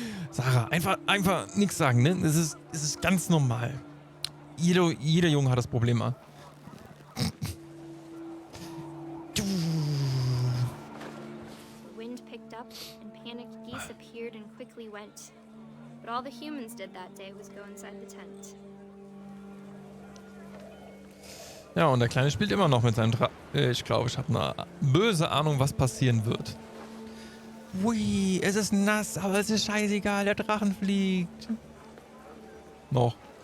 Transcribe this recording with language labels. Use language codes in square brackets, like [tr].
[de] Sarah, einfach nichts sagen, ne? Es ist ganz normal. Jeder Junge hat das Problem. [en] The wind picked up, and panicked geese appeared and quickly went. But all the humans did that day was go inside the tent. [de] Ja, und der Kleine spielt immer noch mit seinem Ich glaube, ich habe eine böse Ahnung, was passieren wird. Ui, es ist nass, aber es ist scheißegal, der Drachen fliegt. Noch.